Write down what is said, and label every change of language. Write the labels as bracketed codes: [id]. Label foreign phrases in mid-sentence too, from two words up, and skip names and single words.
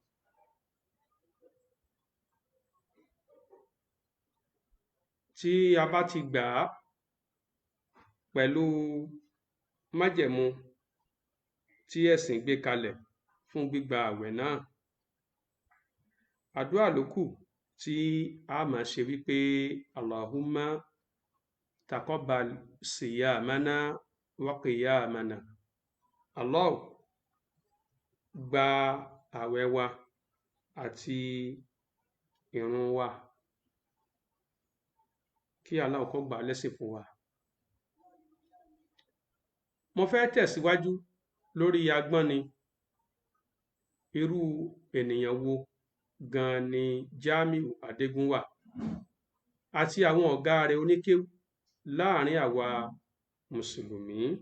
[yo] Tí a bá ti gbà á pẹ̀lú májẹ̀mú tí ẹ̀sìn gbé kalẹ̀ fún gbígba ààwẹ̀ náà, àdúrà ló kù tí a máa ṣe wípé [ar] اللهم تقبل صيامنا وقيامنا. [yo] Allah gba ààwẹ̀ wa àti ìrun wa, kí Allah kó gbà lẹ́sìn fún wa. Mo fẹ́ tẹ̀síwájú lórí agbọ́nni irú ènìyàn wo gan-an ni Jamiu Adégúnwà àti àwọn ọ̀gá rẹ̀ oníkéú láàárín àwa mùsùlùmí.